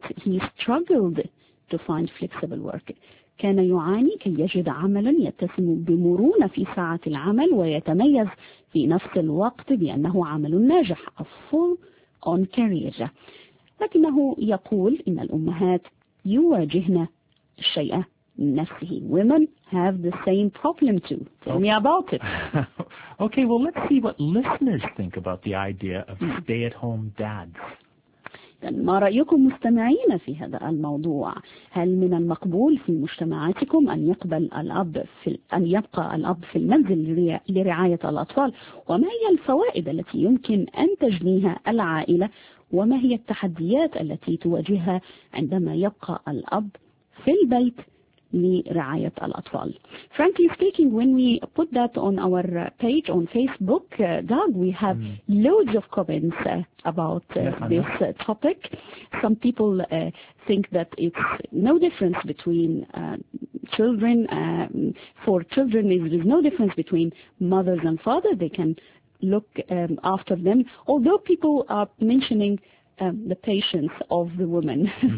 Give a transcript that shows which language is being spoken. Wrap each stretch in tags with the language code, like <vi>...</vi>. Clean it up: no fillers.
<en>He struggled to find flexible work.</en> <ar>كان يعاني كي يجد عملا يتسم بمرونة في ساعة العمل ويتميز في نفس الوقت بأنه عمل ناجح</ar> <en>a full on career.</en> <ar>لكنه يقول إن الأمهات يواجهن الشيء نفسه.</ar> <en>Women have the same problem too. Tell me about it. Okay, well, let's see what listeners think about the idea of stay-at-home dads.</en> <ar>ما رأيكم مستمعين في هذا الموضوع؟ هل من المقبول في مجتمعاتكم أن يقبل الأب في أن يبقى الأب في المنزل لرعاية الأطفال؟ وما هي الفوائد التي يمكن أن تجنيها العائلة؟ وما هي التحديات التي تواجهها عندما يبقى الأب في البيت لرعاية الأطفال؟</ar> <en>Frankly speaking, when we put that on our page on Facebook, Doug, we have loads of comments about this topic. Some people think that it's no difference between children. For children, there's no difference between mothers and fathers. They can look after them. Although people are mentioning the patience of the woman.</en>